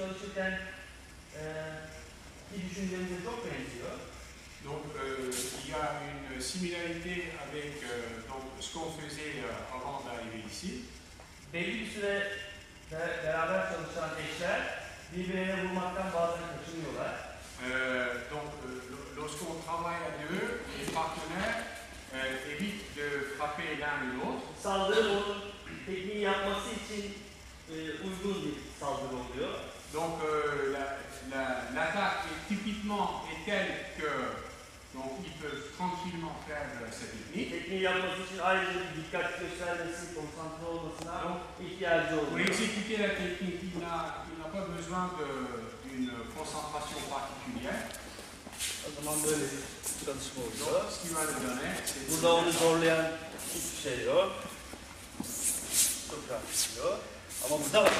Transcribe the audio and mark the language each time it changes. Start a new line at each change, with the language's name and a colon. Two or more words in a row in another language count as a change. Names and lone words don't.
Turkish: gerçekten bir düşüncemize çok benziyor.
French: Donc il y a une similarité avec donc, ce qu'on faisait avant d'arriver ici.
Turkish: Belli bir süre beraber çalışan eşler birbirine vurmaktan bazen kaçınıyorlar.
French: Donc lorsqu'on travaille à deux, les partenaires évitent de frapper l'un et l'autre.
Turkish: Saldırı onun tekniği yapması için uygun bir saldırı oluyor.
French: Donc l'attaque est typiquement telle que donc ils peuvent tranquillement faire cette technique.
Turkish: Tekniği yapması için ayrıca bir dikkat göstermesi, konsantre olmasına ihtiyacı
French: Pour
Turkish: oluyor.
French: exécuter la technique, il n'a pas besoin d'une concentration particulière.
Turkish: O zaman böyle bir çalışma oluyor.
French: Donc, ce qui va le donner, c'est
Turkish: Burada onu zorlayan hiçbir şey yok. Çok rahat gidiyor. Ama burada var.